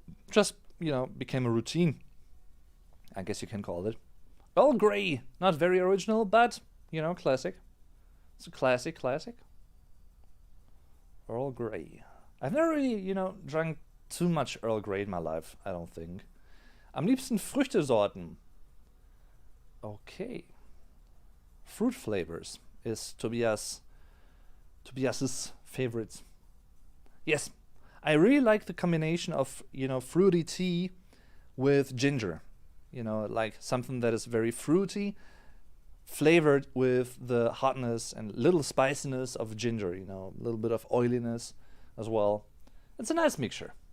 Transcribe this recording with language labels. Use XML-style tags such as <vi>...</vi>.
<en>Just, became a routine, I guess you can call it. Earl Grey, not very original, but, classic. It's a classic. Earl Grey. I've never really, drank too much Earl Grey in my life, I don't think.</en> <de>Am liebsten Früchtesorten.</de> <en>Okay. Fruit flavors is Tobias's favorite. Yes, I really like the combination of, fruity tea with ginger. Like something that is very fruity, flavored with the hotness and little spiciness of ginger, a little bit of oiliness as well. It's a nice mixture.</en>